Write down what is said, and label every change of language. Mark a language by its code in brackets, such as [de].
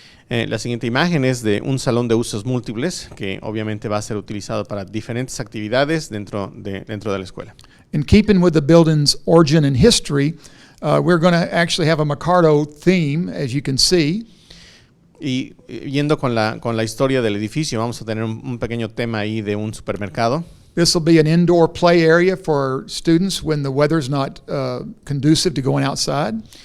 [es] La siguiente imagen es de un salón de usos múltiples que obviamente va a ser utilizado para diferentes actividades dentro de la escuela. [en] In keeping with the building's origin and history, we're going to actually have a Mercado theme, as you can see. [es] Y yendo con la historia del edificio, vamos a tener un pequeño tema ahí de un supermercado. [en] This will be an indoor play area for students when the weather's not conducive to going outside.